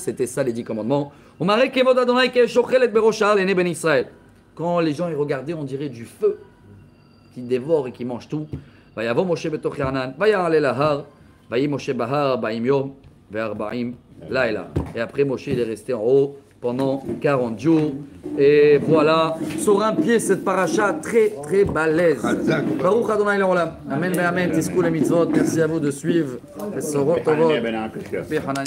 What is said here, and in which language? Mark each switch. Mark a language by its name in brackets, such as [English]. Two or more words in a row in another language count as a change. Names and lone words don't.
[French] C'était ça les 10 commandements. Quand les gens y regardaient, on dirait du feu qui dévore et qui mange tout. Et après Moshe il est resté en haut pendant 40 jours. Et voilà, sur un pied cette paracha très très balèze. [Hebrew] ברוך אדוני לעולם. אמן, אמן. [French] Tiskou les mitzvot. Merci à vous de suivre.